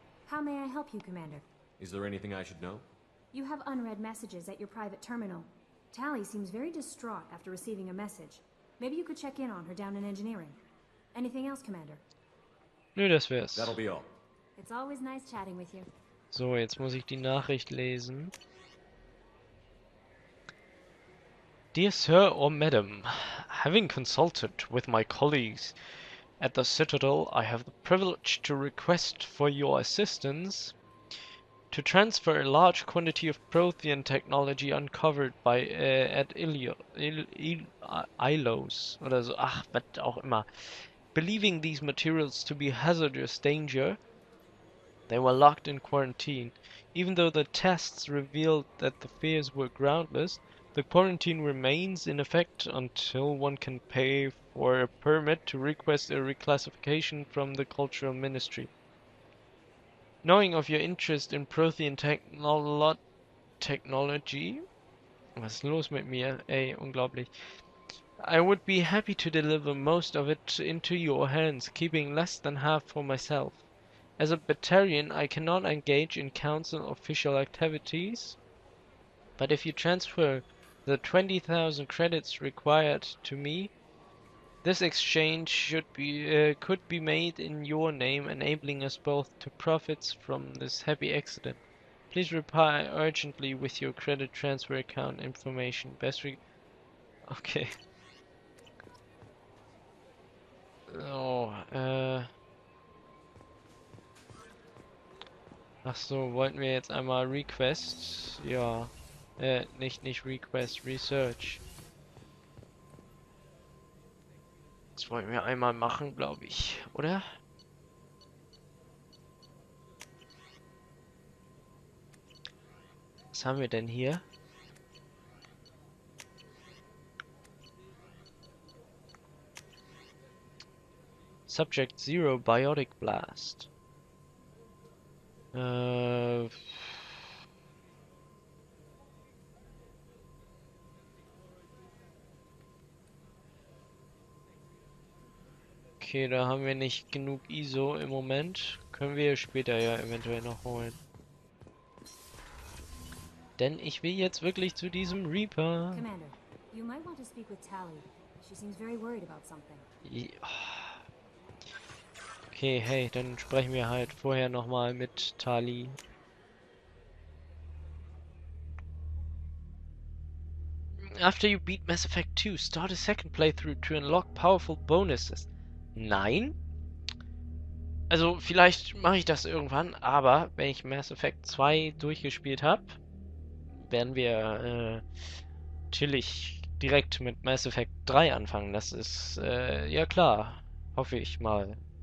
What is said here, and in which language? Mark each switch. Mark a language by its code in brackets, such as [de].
[en] How may I help you, Commander? Is there anything I should know? You have unread messages at your private terminal. Tali seems very distraught after receiving a message. Maybe you could check in on her down in engineering. Anything else, Commander? [de] Nö, das wär's. [en] That'll be all. It's always nice chatting with you. [de] So, jetzt muss ich die Nachricht lesen. [en] Dear Sir or Madam, having consulted with my colleagues at the Citadel, I have the privilege to request for your assistance to transfer a large quantity of Prothean technology uncovered by at Ilos [de] oder so, ach, was auch immer. [en] Believing these materials to be hazardous danger, they were locked in quarantine. Even though the tests revealed that the fears were groundless, the quarantine remains in effect until one can pay for a permit to request a reclassification from the Cultural Ministry. Knowing of your interest in Prothean technology, [de] was ist los mit mir? Ey, unglaublich. [en] I would be happy to deliver most of it into your hands, keeping less than half for myself. As a Batarian, I cannot engage in council official activities, but if you transfer the 20,000 credits required to me, this exchange could be made in your name, enabling us both to profit from this happy accident. Please reply urgently with your credit transfer account information. Okay. [de] Oh, ach so, wollten wir jetzt einmal Request? Ja. Nicht Request, Research. Das wollen wir einmal machen, glaube ich, oder? Was haben wir denn hier? Subject Zero Biotic Blast. Okay, da haben wir nicht genug ISO im Moment. Können wir später ja eventuell noch holen. Denn ich will jetzt wirklich zu diesem Reaper. [en] Commander, you might want to speak with Tali. She seems very worried about something. [de] Okay, hey, dann sprechen wir halt vorher nochmal mit Tali. [en] After you beat Mass Effect 2, start a second playthrough to unlock powerful bonuses. [de] Nein? Also vielleicht mache ich das irgendwann, aber wenn ich Mass Effect 2 durchgespielt habe, werden wir chillig direkt mit Mass Effect 3 anfangen. Das ist ja klar. Hoffe ich mal.